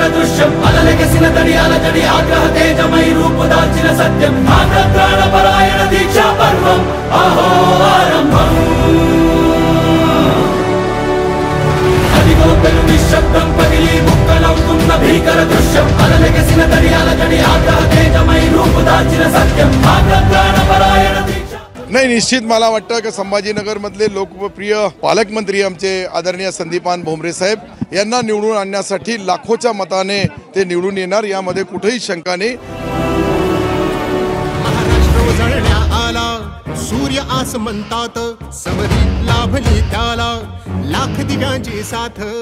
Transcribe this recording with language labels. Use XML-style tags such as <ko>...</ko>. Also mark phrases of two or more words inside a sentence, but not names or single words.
<te>దృశ్యం అలలెగసిన దడియాల జడి ఆగ్రహ తేజమై రూపుదాల్చిన సత్యం ఆగ్రహ పరాయణ దీక్షా పర్వం అహో ఆరంభం అదిగో పెను నిశ్శబ్దం పగిలి ముక్కలవుతున్న భీకర దృశ్యం అలలెగసిన దడియాల జడి ఆగ్రహ తేజమై రూపుదాల్చిన సత్యం ఆగ్రహ పరాయణ</te> <mr>नाही, निश्चित मला वाटतं की संभाजीनगर मधले लोकप्रिय पालकमंत्री आमचे आदरणीय संदीपान भुमरे साहेब यांना निवडून आणण्यासाठी लाखोच्या मताने ते निवडून येणार, यामध्ये कुठेही शंका नाही। महाराष्ट्र उजळण्या आला, सूर्य आस म्हणतात, समरी लाभली त्याला लाख दिव्यांची साथ।</mr>